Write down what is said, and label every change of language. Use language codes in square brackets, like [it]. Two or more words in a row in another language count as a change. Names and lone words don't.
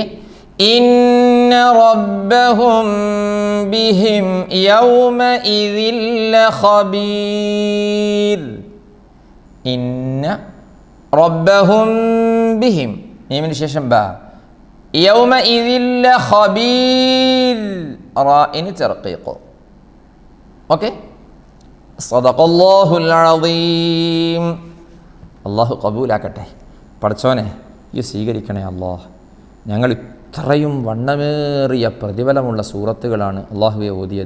[ar] إن ربهم بهم يومئذ لخبير إن ربهم بهم ميم الشاشة با يومئذ لخبير راء ترقيق ഓക്കെ صدق الله العظيم. [ml] അള്ളാഹു കബൂലാക്കട്ടെ. പടച്ചോനെ ഈ സ്വീകരിക്കണേ അള്ളാഹ്. ഞങ്ങൾ ഇത്രയും വണ്ണമേറിയ പ്രതിഫലമുള്ള സൂറത്തുകളാണ് അള്ളാഹുവെ ഓതിയത്.